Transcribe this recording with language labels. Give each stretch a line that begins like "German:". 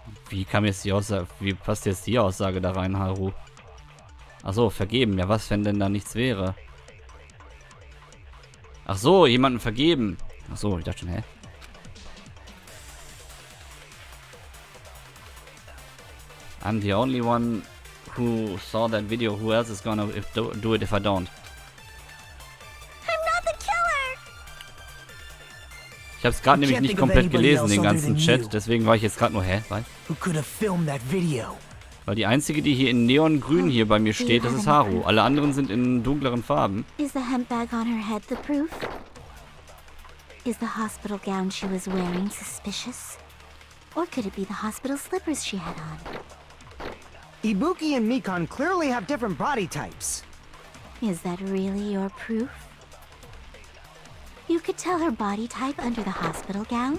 German: Wie kam jetzt die Aussage? Wie passt jetzt die Aussage da rein, Haru? Achso, vergeben. Ja, was, wenn denn da nichts wäre? Ach so, jemanden vergeben. Ach so, ich dachte schon, hä?
English: I'm the only one who saw that video. Who else is gonna do it if I don't? I'm not the killer!
German: Ich habe es gerade nämlich nicht komplett gelesen, den ganzen Chat. Deswegen war ich jetzt gerade nur, hä? Was?
English: Who could have filmed that video?
German: Weil die einzige, die hier in Neongrün hier bei mir steht, das ist Haru. Alle anderen sind in dunkleren Farben.
English: Is the hemp bag on her head the proof? Is the hospital gown she was wearing suspicious? Or could it be the hospital slippers she had on? Ibuki and Mikan clearly have different body types. Is that really your proof? You could tell her body type under the hospital gown?